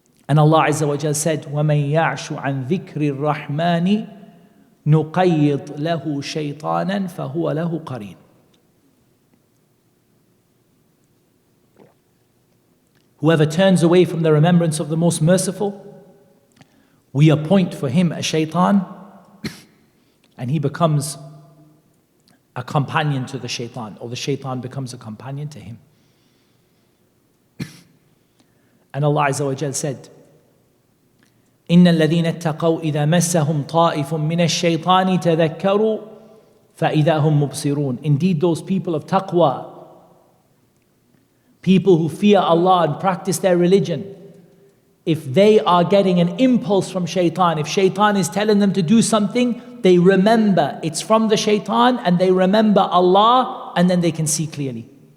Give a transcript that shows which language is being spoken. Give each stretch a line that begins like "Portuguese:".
English: And Allah Azza wa Jal said,
Arabic: وَمَن يَعْشُ عَن ذِكْرِ الرَّحْمَنِ نُقَيِّضْ لَهُ شَيْطَانًا فَهُوَ لَهُ قَرِينٌ.
English: Whoever turns away from the remembrance of the Most Merciful, we appoint for him a shaitan, and he becomes a companion to the shaitan, or the shaitan becomes a companion to him. And Allah Azza wa Jal said,
Arabic: إِنَّ الَّذِينَ اتَّقَوْا إِذَا مَسَّهُمْ طَائِفٌ مِّنَ الشَّيْطَانِ تَذَكَّرُوا فَإِذَا هُمْ مُبْصِرُونَ.
English: Indeed, those people of taqwa, people who fear Allah and practice their religion, if they are getting an impulse from shaitan, if shaitan is telling them to do something, they remember it's from the shaitan and they remember Allah, and then they can see clearly.